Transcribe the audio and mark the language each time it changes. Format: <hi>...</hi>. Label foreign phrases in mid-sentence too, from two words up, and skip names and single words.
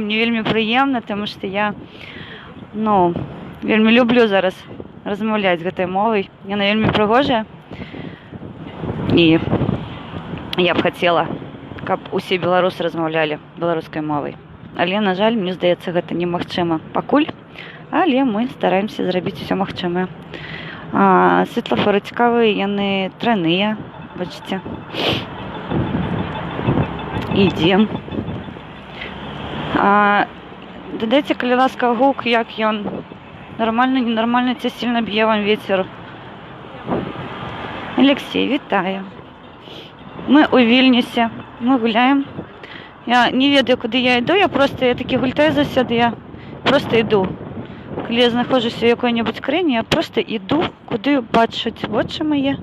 <uk>Мені вельми приємно, тому що я вельми люблю зараз розмовляти з цією мовою. Вона вельми пригожа. І я б хотіла, щоб усі білоруси розмовляли білоруською мовою. Але, на жаль, мені здається, це</uk> <be>немагчыма пакуль.</be> <uk>Але ми стараємося зробити все магчымае. Світлофори цікаві,</uk> <be>яны тройныя,</be> <uk>бачите. Ідем. Додайте,</uk> <be>калі ласка, гук, як ён.</be> <uk>Нормально, ненормально, це сильно б'є вам вітер. Алексей, вітаю. Ми у Вільнюсі, ми гуляємо. Я</uk> <be>не ведаю,</be> <uk>куди я йду, я таки гультаю засяду, я просто йду. Коли я знаходжуся в якій-небудь країні, я просто йду, куди бачать очі мої.</uk>